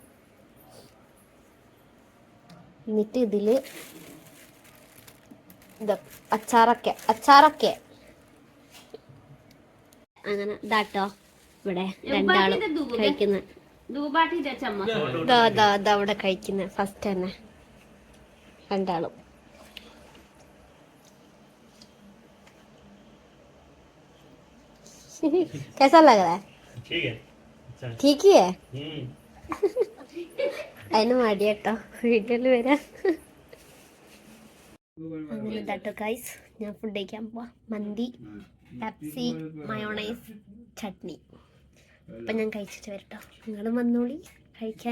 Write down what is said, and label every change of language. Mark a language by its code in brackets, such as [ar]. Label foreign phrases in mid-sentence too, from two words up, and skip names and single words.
[ml] എന്നിട്ട് ഇതില് അച്ചാറൊക്കെ അങ്ങനെ ഇതാട്ടോ. ഇവിടെ 2 ആളും കഴിക്കുന്ന അവിടെ കഴിക്കുന്ന ഫസ്റ്റ് തന്നെ 2 ആളും. [hi] कैसा लग रहा है? ठीक ही है. [ml] അതിന് മടി കേട്ടോ വീട്ടിൽ വരാൻ. അങ്ങനെ ഇതാട്ടോ ഗൈസ്, ഞാൻ ഫുഡ് കഴിക്കാൻ പോവാ. മന്തി, പെപ്സി, മയോണൈസ്, ചട്നി. അപ്പം ഞാൻ കഴിച്ചിട്ട് വരട്ടോ. നിങ്ങളും വന്നോളി കഴിക്കാൻ.